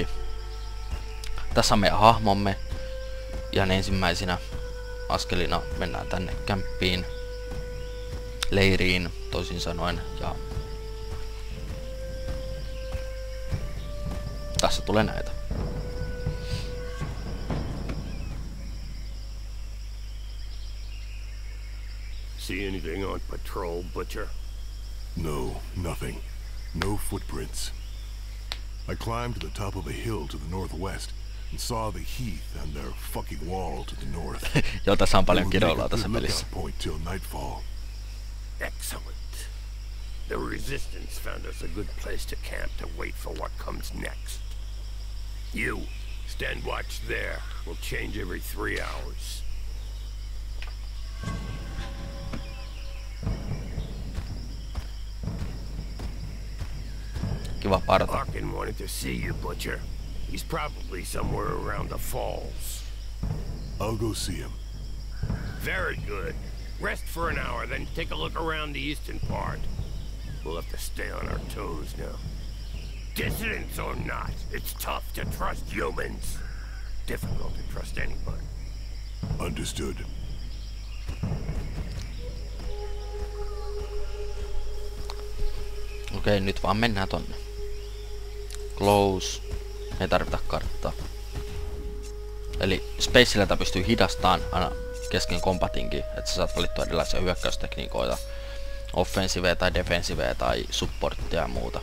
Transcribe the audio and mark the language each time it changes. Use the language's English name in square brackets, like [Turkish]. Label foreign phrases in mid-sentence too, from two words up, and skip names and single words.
[Finnish] Tässä on meidän hahmomme. Ihan ensimmäisinä askelina mennään tänne kämppiin. Leiriin, toisin sanoen. Ja tässä tulee näitä. [English] See anything on patrol, Butcher? No, nothing. No footprints. I climbed to the top of a hill to the northwest and saw the heath and their fucking wall to the north. [Finnish] Joo, tässä on paljon kiroilua tässä pelissä. [English] Point till nightfall. Excellent. The Resistance found us a good place to camp to wait for what comes next. You, stand watch there. We'll change every 3 hours. [Finnish] Kiva parta. [English] Larkin wanted to see you, Butcher. He's probably somewhere around the falls. I'll go see him. Very good. Rest for an hour, then take a look around the eastern part. We'll have to stay on our toes now. Dissidents or not, it's tough to trust humans. Difficult to trust anybody. Understood. [Finnish] Okei, nyt vaan mennään tonne. Close. Ei tarvita karttaa. Eli Spaceiltä pystyy hidastamaan aina kesken kombatinkin, että sä saat valittua erilaisia hyökkäystekniikoita, offensiveä tai defensiveä tai supporttia ja muuta.